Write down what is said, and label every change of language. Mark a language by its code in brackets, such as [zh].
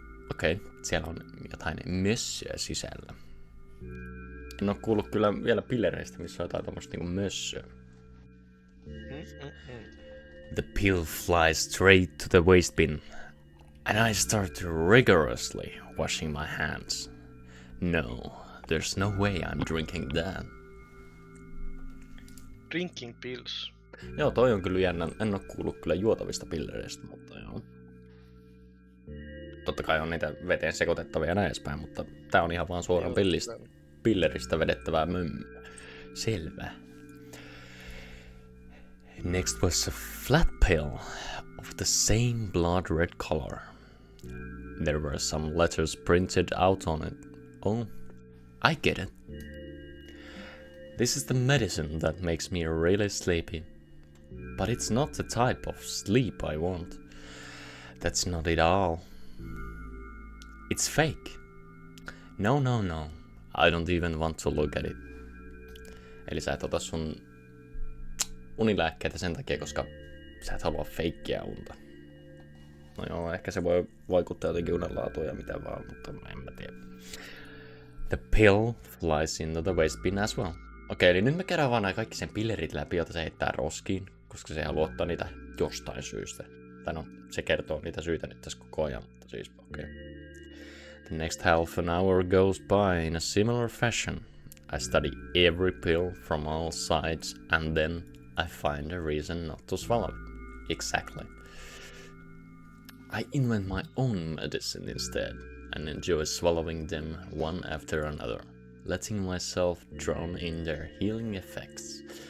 [fi] Okei, siellä on jotain mössöä sisällä. En oo kuullut kyllä vielä pillereistä, missä on jotain tommoista niinku mössöä. [en] The pill flies straight to the waste bin, and I start rigorously washing my hands. No, there's no way I'm drinking that. Drinking pills. [fi] Joo, toi on kyllä jännä. En oo kuullut kyllä juotavista pillereistä, mutta joo. Totta kai on niitä veteen sekoitettavia ja näin edespäin, mutta tää on ihan vaan suoraan pilleristä vedettävää mömmöä. Selvä. [en] Next was a flat pill of the same blood red color. There were some letters printed out on it. Oh, I get it. This is the medicine that makes me really sleepy. But it's not the type of sleep I want. That's not it all. It's fake. No. I don't even want to look at it. [fi] Eli sä et ota sun unilääkkeitä sen takia, koska sä et halua feikkiä unta. No joo, ehkä se voi vaikuttaa jotenkin unenlaatuun ja mitä vaan, mutta en mä tiedä. [en] The pill flies into the waste bin as well. [fi] Okei, eli nyt me käydään vaan nämä kaikki sen pillerit läpi, joita se heittää roskiin, koska se haluaa ottaa niitä jostain syystä. Tai no, se kertoo niitä syitä nyt tässä koko ajan, mutta siis okei. [en] The next half an hour goes by in a similar fashion. I study every pill from all sides, and then I find a reason not to swallow it. Exactly. I invent my own medicine instead, and enjoy swallowing them one after another, letting myself drown in their healing effects.